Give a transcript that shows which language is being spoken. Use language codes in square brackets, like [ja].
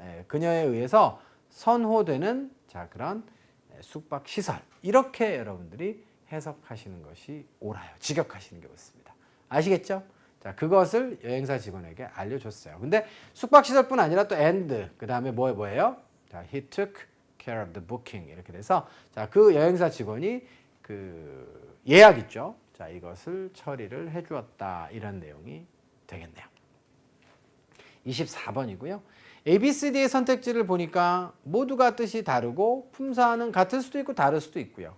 [ko] 예, 그녀에 의해서 선호되는 자, 그런 숙박 시설. 이렇게 여러분들이 해석하시는 것이 옳아요. 직역하시는 게 옳습니다. 아시겠죠? 자, 그것을 여행사 직원에게 알려줬어요. 근데 숙박시설뿐 아니라 또 and, 그 다음에 뭐예요? [en] 자, he took care of the booking. [ko] 이렇게 돼서, 자, 그 여행사 직원이 그 예약 있죠? 자, 이것을 처리를 해주었다. 이런 내용이 되겠네요. 24번이고요. A, B, C, D의 선택지를 보니까 모두가 뜻이 다르고 품사는 같을 수도 있고 다를 수도 있고요.